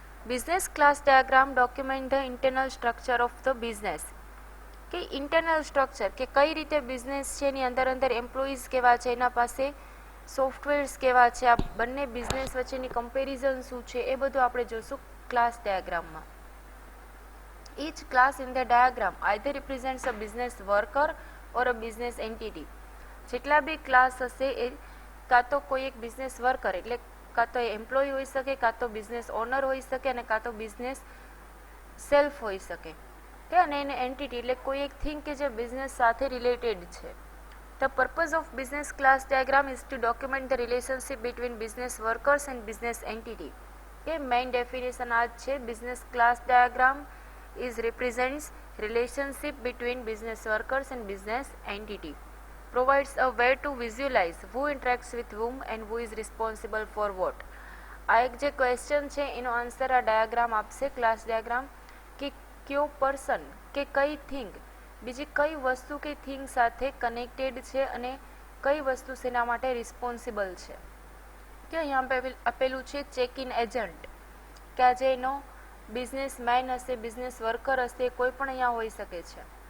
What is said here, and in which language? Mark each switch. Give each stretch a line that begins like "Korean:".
English: business class diagram document the internal structure of the business,
Gujarati: કે internal structure, કે કઈ રીતે બિઝનેસ છે એની અંદર એમ્પ્લોઈઝ કેવા છે, એના પાસે સોફ્ટવેર્સ કેવા છે, આ બંને બિઝનેસ વચ્ચેની કમ્પેરિઝન શું છે, એ બધું આપણે જોશું ક્લાસ ડાયાગ્રામમાં.
English: Each class in the diagram either represents a business worker or a business entity.
Gujarati: જેટલા બી ક્લાસ હશે એ કાં તો કોઈ એક બિઝનેસ વર્કર એટલે કાં તો એમ્પ્લોય હોઈ શકે, કાં તો બિઝનેસ ઓનર હોઈ શકે અને કાં તો બિઝનેસ સેલ્ફ હોઈ શકે કે અને એને એન્ટિટી એટલે કોઈ એક થિંગ કે જે બિઝનેસ સાથે રિલેટેડ છે.
English: The purpose of business class diagram is to document the relationship between business workers and business entity.
Gujarati: કે મેઇન ડેફિનેશન આ જ છે.
English: Business class diagram is represents relationship between business workers and business entity, provides a way to visualize who interacts with whom and who is responsible for what.
Gujarati: આ એક જે question છે એનો answer આ diagram આપશે, ક્લાસ ડાયાગ્રામ, કે કયો person કે કઈ થિંગ બીજી કઈ વસ્તુ કે થિંગ સાથે કનેક્ટેડ છે અને કઈ વસ્તુ શેના માટે રિસ્પોન્સિબલ છે. કે અહીંયા આપેલું છે ચેક ઇન એજન્ટ, કે આજે એનો બિઝનેસ મેન હશે, બિઝનેસ વર્કર હશે, કોઈ પણ અહીંયા હોઈ શકે છે.